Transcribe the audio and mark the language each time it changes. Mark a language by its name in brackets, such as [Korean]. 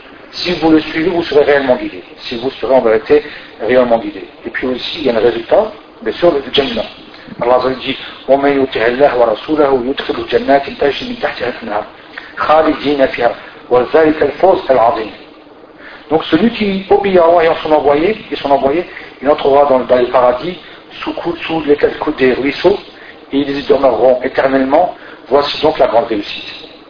[French] Si vous le suivez, vous serez réellement guidé. Si vous serez en vérité réellement guidé. Et puis aussi, il y a un résultat, bien sûr, le Jannah. [Arabic] Allah dit وَمَنْ يُطِعِ اللَّهَ وَرَسُولَهُ يُدْخِلُ جَنَّاتٍ تَجْرِي مِنْ تَحْتِهَا الْأَنْهَارُ خَالِدِينَ فِيهَا وَذَلِكَ الْفَوْزُ الْعَظِيمُ. [French] Donc celui qui obéit à Allah et son envoyé, il entrera dans le paradis sous les quelques des ruisseaux et ils y demeureront éternellement. Voici donc la grande réussite.